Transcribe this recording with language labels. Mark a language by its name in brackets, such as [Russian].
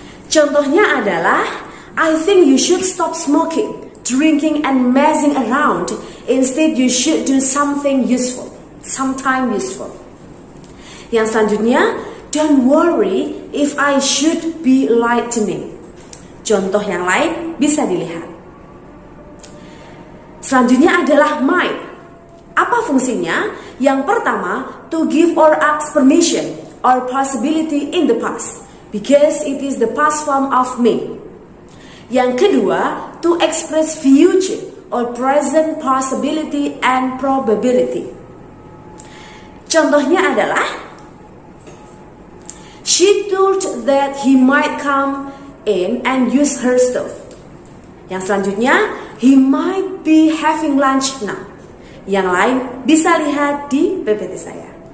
[English] Contohnya adalah, I think you should stop smoking, drinking and messing around. Instead you should do something useful, sometime useful. Yang selanjutnya, don't worry if I should be lightning. [Indonesian] Contoh yang lain bisa dilihat. Selanjutnya adalah might. Apa fungsinya? [English] Yang pertama, to give or ask permission or possibility in the past, because it is the past form of may. Yang kedua, to express future or present possibility and probability. Contohnya adalah, she told that he might come in and use her stove. Yang selanjutnya, he might be having lunch now. [Indonesian] Yang lain bisa lihat di PPT saya.